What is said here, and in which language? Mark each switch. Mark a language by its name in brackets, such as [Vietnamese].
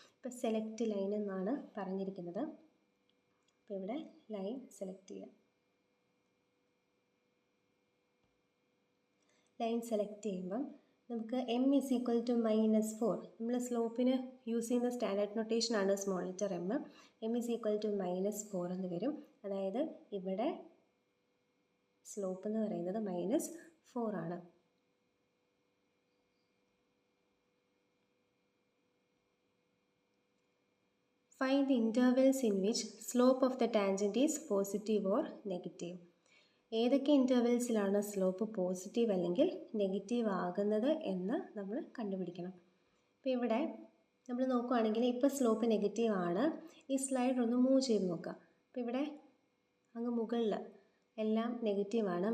[Malayalam] ഇപ്പോൾ select line എന്നാണ് പറഞ്ഞിരിക്കുന്നത്. അപ്പോൾ ഇവിടെ ലൈൻ സെലക്ട് ചെയ്യുക. ലൈൻ സെലക്ട് ചെയ്യുമ്പം നമുക്ക് [English] m is equal to -4. [Malayalam] നമ്മൾ സ്ലോപ്പിന് യൂസ് ചെയ്യുന്ന standard നൊട്ടേഷനാണ് small letter m. [English] m is equal to -4 [Malayalam] എന്ന് വരും. അതായത് ഇവിടെ സ്ലോപ്പ് എന്ന് പറയുന്നത് -4 ആണ്. [English] Find the intervals in which slope of the tangent is positive or negative. [Malayalam] ഏതൊക്കെ ഇൻ്റർവെൽസിലാണ് സ്ലോപ്പ് പോസിറ്റീവ് അല്ലെങ്കിൽ നെഗറ്റീവ് ആകുന്നത് എന്ന് നമ്മൾ കണ്ടുപിടിക്കണം. അപ്പോൾ ഇവിടെ നമ്മൾ നോക്കുകയാണെങ്കിൽ ഇപ്പോൾ സ്ലോപ്പ് നെഗറ്റീവ് ആണ്. ഈ സ്ലൈഡർ ഒന്ന് മൂവ് ചെയ്ത് നോക്കുക. അപ്പോൾ ഇവിടെ അങ്ങ് മുകളിൽ എല്ലാം നെഗറ്റീവാണ്.